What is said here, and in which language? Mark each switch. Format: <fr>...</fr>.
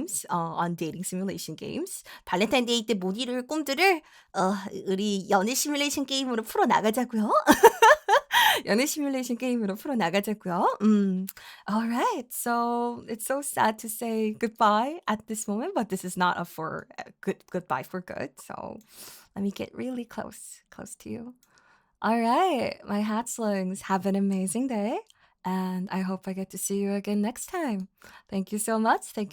<en>On dating simulation games.</en> <ko>발렌타인데이 때 못 이룰 꿈들을 우리 연애 시뮬레이션 게임으로 풀어나가자고요. 연애 시뮬레이션 게임으로 풀어나가자고요.</ko> <en>Alright, so it's so sad to say goodbye at this moment, but this is not goodbye for good. So let me get really close to you. Alright, my hatchlings, have an amazing day. And I hope I get to see you again next time. Thank you so much.</en>